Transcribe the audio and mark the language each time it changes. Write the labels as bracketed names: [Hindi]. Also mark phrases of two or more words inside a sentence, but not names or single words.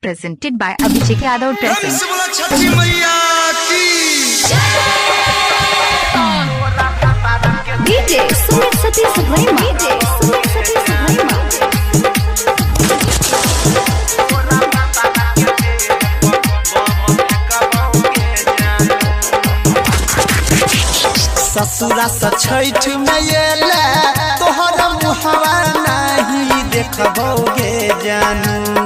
[English] presented by Abhishek Yadav Presents. [Bhojpuri] छठी मैया की DJ Sumit Satish Verma. DJ Sumit Satish Verma. ससुरा से छठ में येले तोहर मुहवा नहीं देखबोगे जानू।